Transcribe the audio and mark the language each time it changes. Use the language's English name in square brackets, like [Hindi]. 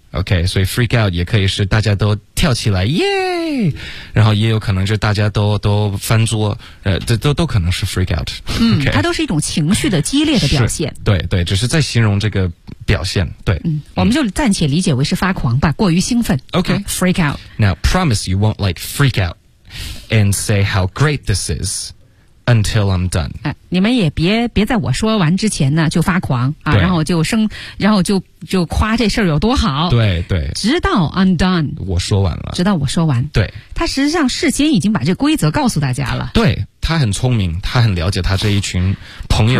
[Chinese] OK， 所以 freak out 也可以是大家都跳起来耶，然后也有可能就大家都翻桌，都可能是 freak out。嗯， okay, 它都是一种情绪的激烈的表现。对对，只是在形容这个表现。对，嗯，我们就暂且理解为是发狂吧，过于兴奋。 [English] OK， freak out。 Now promise you won't like freak out and say how great this is until I'm done。 [Chinese] 你们也别在我说完之前呢就发狂啊，然后就生，然后就夸这事儿有多好。对对，直到 [English] I'm done， [Chinese] 我说完了，直到我说完。对，他实际上事先已经把这规则告诉大家了。对，他很聪明，他很了解他这一群朋友，